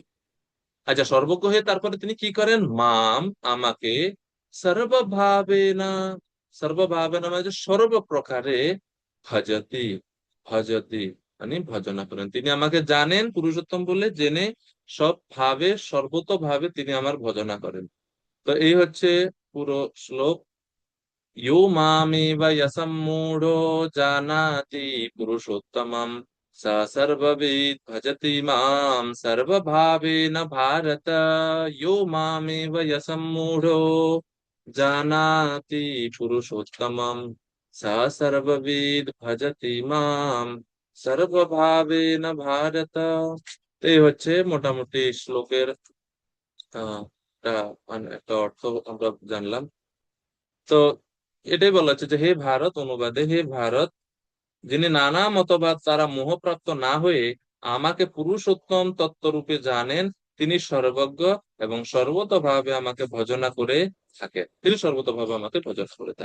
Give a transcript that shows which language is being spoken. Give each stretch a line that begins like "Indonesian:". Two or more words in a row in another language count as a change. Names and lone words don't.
Bangla: আচ্ছা, সর্বজ্ঞ হয়ে তারপরে তিনি কি করেন? মাম, আমাকে, সর্বভাবেনা, সর্বভাবেনা মানে যে সর্বপ্রকারে, ভজতি, ভজতি মানে ভজনা করেন। তিনি আমাকে জানেন পুরুষোত্তম বলে, জেনে সব ভাবে সর্বতোভাবে তিনি আমার ভজনা করেন। তো এই হচ্ছে পুরো শ্লোক।
Sanskrit: यो मामेव यसम्मूढो जानाति पुरुषोत्तमं स सर्वविद् भजति मां सर्वभावेन भारत। यो मामेव यसम्मूढो जानाति पुरुषोत्तमं स सर्वविद् भजति मां सर्वभावेन भारत।
Bangla: তো এই হচ্ছে মোটামুটি শ্লোকের আহ একটা অর্থ আমরা জানলাম। তো এটাই বলা হচ্ছে যে হে ভারত, অনুবাদে, হে ভারত, যিনি নানা মতবাদ তারা মোহপ্রাপ্ত না হয়ে আমাকে পুরুষোত্তম তত্ত্বরূপে জানেন, তিনি সর্বজ্ঞ এবং সর্বতভাবে আমাকে ভজনা করে থাকে, তিনি সর্বতভাবে আমাকে ভজনা করে থাকে।